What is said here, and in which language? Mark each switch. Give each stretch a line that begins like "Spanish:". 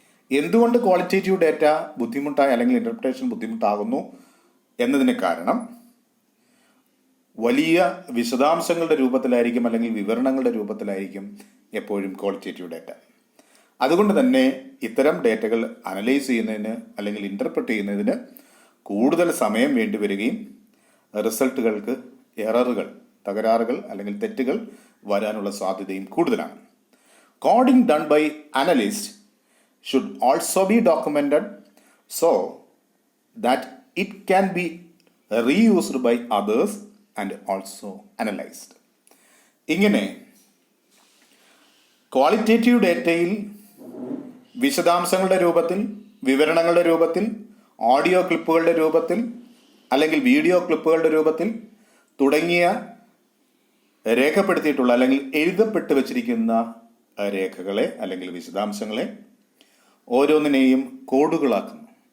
Malayalam: എന്തുകൊണ്ട് qualitative data ബുദ്ധിമുട്ടായി അല്ലെങ്കിൽ ഇൻ്റർപ്രിട്ടേഷൻ ബുദ്ധിമുട്ടാകുന്നു എന്നതിന് കാരണം വലിയ വിശദാംശങ്ങളുടെ രൂപത്തിലായിരിക്കും അല്ലെങ്കിൽ വിവരണങ്ങളുടെ രൂപത്തിലായിരിക്കും എപ്പോഴും ക്വാളിറ്റേറ്റീവ് ഡാറ്റ. അതുകൊണ്ട് തന്നെ ഇത്തരം ഡേറ്റകൾ അനലൈസ് ചെയ്യുന്നതിന് അല്ലെങ്കിൽ ഇൻ്റർപ്രറ്റ് ചെയ്യുന്നതിന് കൂടുതൽ സമയം വേണ്ടി വരികയും റിസൾട്ടുകൾക്ക് എററുകൾ, തകരാറുകൾ അല്ലെങ്കിൽ തെറ്റുകൾ വരാനുള്ള സാധ്യതയും കൂടുതലാണ്.
English: Coding done by analyst should also be documented so that it can be reused by others and also analyzed.
Malayalam: ഇങ്ങനെ ക്വാളിറ്റേറ്റീവ് ഡേറ്റയിൽ വിശദാംശങ്ങളുടെ രൂപത്തിൽ, വിവരണങ്ങളുടെ രൂപത്തിൽ, ഓഡിയോ ക്ലിപ്പുകളുടെ രൂപത്തിൽ അല്ലെങ്കിൽ വീഡിയോ ക്ലിപ്പുകളുടെ രൂപത്തിൽ തുടങ്ങിയ രേഖപ്പെടുത്തിയിട്ടുള്ള അല്ലെങ്കിൽ എഴുതപ്പെട്ട് വച്ചിരിക്കുന്ന രേഖകളെ അല്ലെങ്കിൽ വിശദാംശങ്ങളെ ഓരോന്നിനെയും കോഡുകളാക്കുന്നു.